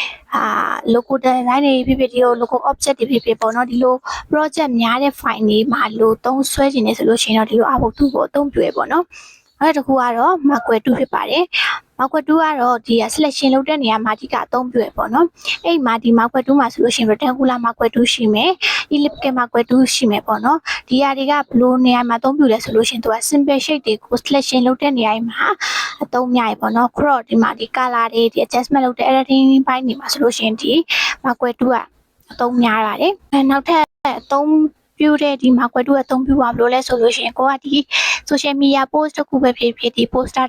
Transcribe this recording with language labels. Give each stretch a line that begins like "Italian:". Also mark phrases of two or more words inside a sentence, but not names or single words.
English: logo design
Burmese: တွေဖြစ်ဖြစ်ဒီ
English: logo object
Burmese: တွေဖြစ်ဖြစ်ပေါ့နော်ဒီလို project များတဲ့ file တွေမှာလို့သုံးဆွဲခြင်းနေဆိုလို့ရှိရင်တော့ဒီလို
English: output tool
Burmese: ကိုအသုံးပြုရပေါ့နော်အဲ့တစ်ခုကတော့ Marquee tool ဖြစ်ပါတယ်Marquee tool ကတော့ဒီ selection လုပ်တဲ့နေရာမှာအဓိကအသုံးပြုရပေါ့နော်အဲ့မှာဒီ Marquee tool မှာဆိုလို့ရှိရင် rectangular Marquee tool ရှိမယ် elliptical Marquee tool ရှိမယ်ပေါ့နော်ဒီဟာတွေကဘယ်လိုနေရာမှာအသုံးပြုလဲဆိုလို့ရှိရင်သူက
English: simple shape
Burmese: တွေကို selection လုပ်တဲ့နေရာ မှာအသုံးများရပေါ့နော် crop ဒီမှာဒီ color တွေဒီ adjustment လုပ်တဲ့ editing ဘိုင်းတွေမှာဆိုလို့ရှိရင်ဒီ Marquee tool ကအသုံးများပါတယ်နောက်ထပ်အသုံးပြုတဲ့ဒီ Marquee tool အသုံးပြုပါဘယ်လိုလဲဆိုလို့ရှိရင်ကိုကဒီ
English: social media post
Burmese: တစ်ခုပဲဖြစ်ဖြစ်ဒီ poster